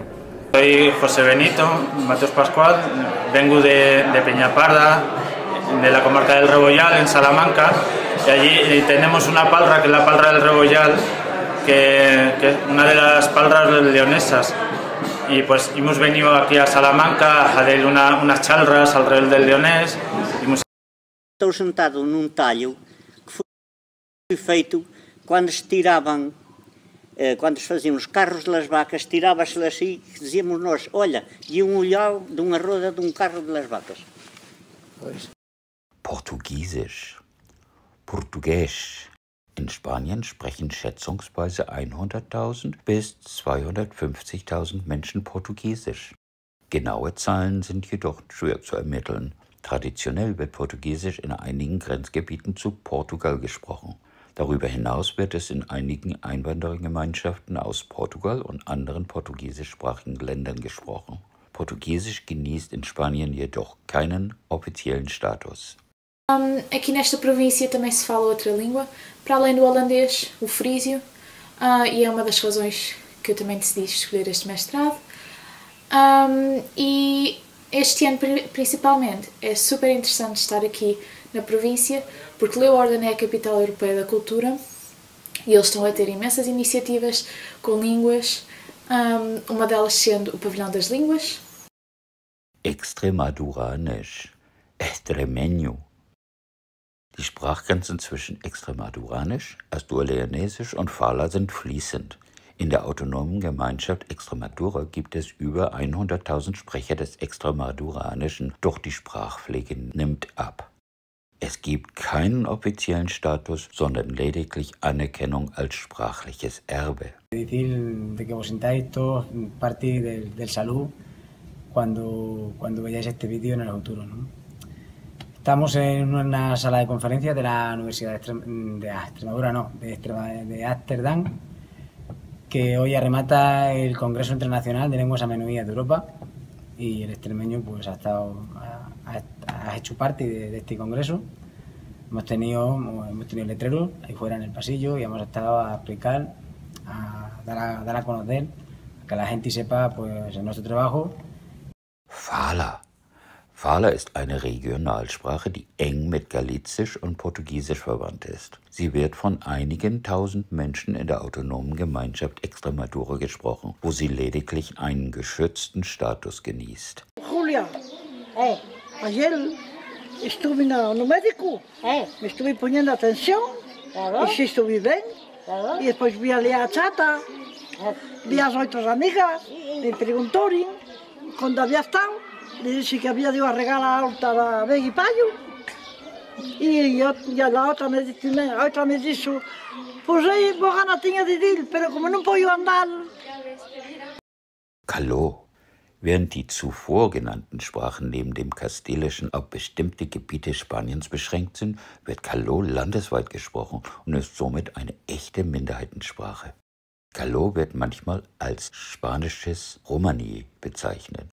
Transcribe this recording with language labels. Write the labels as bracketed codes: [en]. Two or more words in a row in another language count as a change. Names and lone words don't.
[es] Soy José Benito Matos Pascual, vengo de Peñaparda, de la comarca del Rebollal, en Salamanca, y allí tenemos una palra, que es la palra del Rebollal, que es una de las palras leonesas. Y pues hemos venido aquí a Salamanca a dar unas charlas alrededor del leonés. [pt] Estou sentado num talho que foi feito quando se tiravam, quando se faziam os carros das vacas, tirava-se assim, dizíamos nós, olha, e olhar de uma roda de carro das vacas. [de] Portugiesisch, Portugiesisch. In Spanien sprechen schätzungsweise 100.000 bis 250.000 Menschen Portugiesisch. Genaue Zahlen sind jedoch schwer zu ermitteln. Traditionell wird Portugiesisch in einigen Grenzgebieten zu Portugal gesprochen. Darüber hinaus wird es in einigen Einwanderergemeinschaften aus Portugal und anderen portugiesischsprachigen Ländern gesprochen. Portugiesisch genießt in Spanien jedoch keinen offiziellen Status. [pt] Aqui nesta província também se fala outra língua, para além do holandês, o frísio, e é uma das razões que eu também decidi escolher este mestrado. E este ano, principalmente, é super interessante estar aqui na província, porque Leeuwarden é a capital europeia da cultura e eles estão a ter imensas iniciativas com línguas, uma delas sendo o Pavilhão das Línguas. [de] Extremaduranisch, Extremeño. Die Sprachgrenzen zwischen Extremaduranisch, Asturleonesisch und Fala sind fließend. In der autonomen Gemeinschaft Extremadura gibt es über 100.000 Sprecher des Extremaduranischen, doch die Sprachpflege nimmt ab. Es gibt keinen offiziellen Status, sondern lediglich Anerkennung als sprachliches Erbe. [es] Decir de que vos sintáis todos parte del salud cuando veáis este vídeo en el futuro, ¿no? Estamos en una sala de conferencias de la Universidad de Extremadura, no, de Ámsterdam, que hoy arremata el Congreso Internacional de Lenguas Amenuíes de Europa, y el extremeño pues ha hecho parte de este congreso. Hemos tenido letreros ahí fuera en el pasillo y hemos estado a explicar, a dar a conocer, a que la gente sepa pues nuestro trabajo. [de] Fala. Fala ist eine Regionalsprache, die eng mit Galizisch und Portugiesisch verwandt ist. Sie wird von einigen tausend Menschen in der autonomen Gemeinschaft Extremadura gesprochen, wo sie lediglich einen geschützten Status genießt. [es] Julia, ayer estuve no médico, me estuve poniendo atención, y sí estuve bien, y después vi a la chata, vi a las otras amigas, me preguntaron cuando había estado. Le dije que había ido a regalar a Beggy Payo. Y la otra me dijo, pues vos ganas tenía de ir, pero como no puedo andar. [de] Caló. Während die zuvor genannten Sprachen neben dem Kastilischen auf bestimmte Gebiete Spaniens beschränkt sind, wird Caló landesweit gesprochen und ist somit eine echte Minderheitensprache. Caló wird manchmal als spanisches Romani bezeichnet.